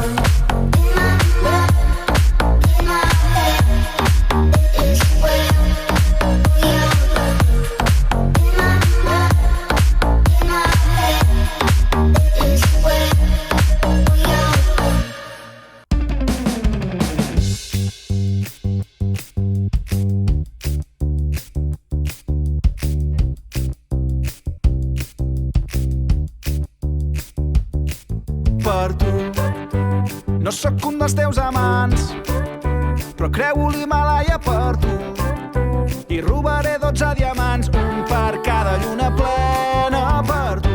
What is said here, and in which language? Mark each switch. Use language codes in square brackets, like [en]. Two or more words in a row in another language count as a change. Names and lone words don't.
[en] In my mind, in my head, this is where we all go. In my mind, in my head, this is where we all go. [ca] Per tu no sóc un dels teus amants, però creu l'Himàlaia per tu i robaré 12 diamants, un per cada lluna plena per tu.